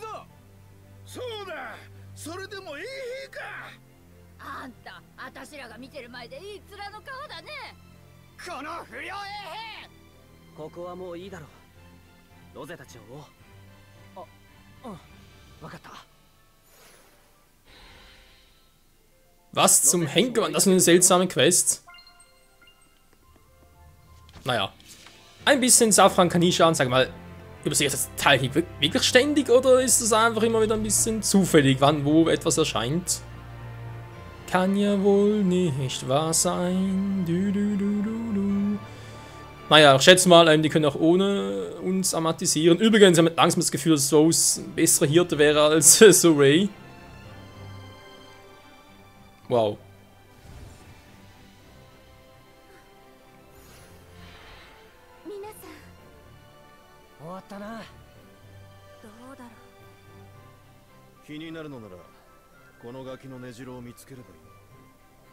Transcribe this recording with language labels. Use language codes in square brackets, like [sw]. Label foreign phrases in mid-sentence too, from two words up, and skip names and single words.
[ja] そうだ、それでもか。あんた、あたしらが見てる前でいい面の顔だね。この不良ここはもういいだろう。ロゼたちを追おう。わかった。 [de] Was zum Henker war das für eine seltsame Quest? Naja. Ein bisschen Safran kann ich schauen, sag mal, übersehe ich das Teil hier wirklich ständig oder ist es einfach immer wieder ein bisschen zufällig, wann wo etwas erscheint? Kann ja wohl nicht wahr sein. Naja, ich schätze mal, die können auch ohne uns amatisieren. Übrigens, ich habe langsam das Gefühl, dass Rose ein besserer Hirte wäre als Sorey. Wow. [ja] 終わったな。どうだろ気になるのならこのガキの根城を見つければいい。